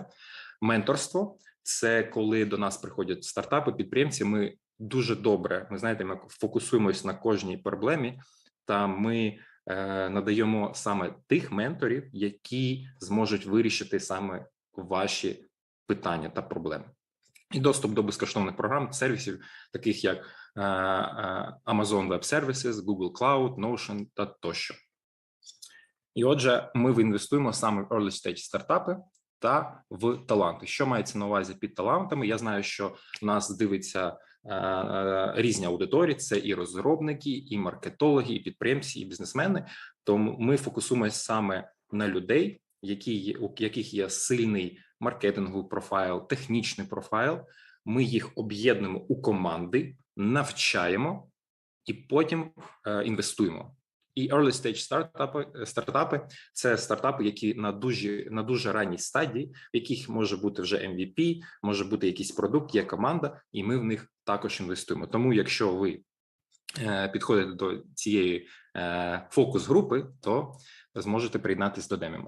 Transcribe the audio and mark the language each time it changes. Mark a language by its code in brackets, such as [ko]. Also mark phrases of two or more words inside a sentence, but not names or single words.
[uk] Менторство – це коли до нас приходять стартапи, підприємці, ми дуже добре, ми знаєте, ми фокусуємось на кожній проблемі, та ми надаємо саме тих менторів, які зможуть вирішити саме ваші питання та проблеми. І доступ до безкоштовних програм, сервісів, таких як Amazon Web Services, Google Cloud, Notion та тощо. І отже, ми інвестуємо саме в [en] early stage [uk] стартапи та в таланти. Що мається на увазі під талантами? Я знаю, що нас дивиться різні аудиторії, це і розробники, і маркетологи, і підприємці, і бізнесмени. Тому ми фокусуємося саме на людей, у яких є сильний маркетинговий профайл, технічний профайл. Ми їх об'єднуємо у команди, навчаємо і потім інвестуємо. І [en] early stage [uk] стартапи – це стартапи, які на дуже ранній стадії, в яких може бути вже MVP, може бути якийсь продукт, є команда, і ми в них також інвестуємо. Тому якщо ви підходите до цієї фокус-групи, то зможете приєднатися до Demium.